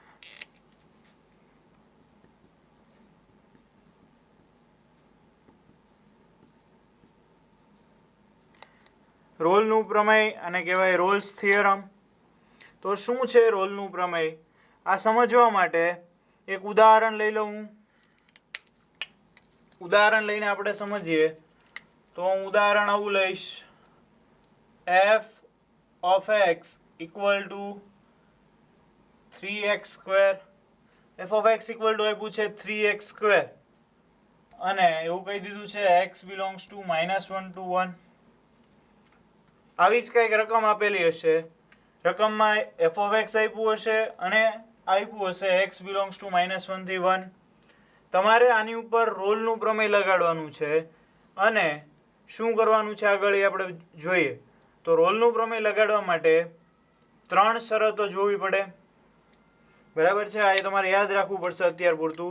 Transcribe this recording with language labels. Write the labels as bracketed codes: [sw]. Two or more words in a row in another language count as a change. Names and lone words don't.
[gu] રોલનું પ્રમેય આને કહેવાય [en] Rolle's theorem. [gu] તો શું છે રોલનું પ્રમેય? આ સમજવા માટે એક ઉદાહરણ લઈ લઉં. ઉદાહરણ લઈને આપણે સમજીએ. તો હું ઉદાહરણ આવું લઈશ, [en] f of x equal to 3x square. f of x equal to [gu] આપ્યું છે [en] 3x square [gu] અને એવું કહી દીધું છે [en] x belongs to -1 to 1. [gu] આવી જ કંઈક રકમ આપેલી હશે. રકમમાં [en] f of x [gu] આપ્યું હશે અને આપ્યું હશે [en] x belongs to [gu] -1 થી 1. તમારે આની ઉપર રોલનું પ્રમેય લગાડવાનું છે અને શું કરવાનું છે આગળ એ આપણે જોઈએ. તો રોલનું પ્રમેય લગાડવા માટે ત્રણ શરતો જોવી પડે. બરાબર છે? આ તમારે યાદ રાખવું પડશે અત્યાર પૂરતું.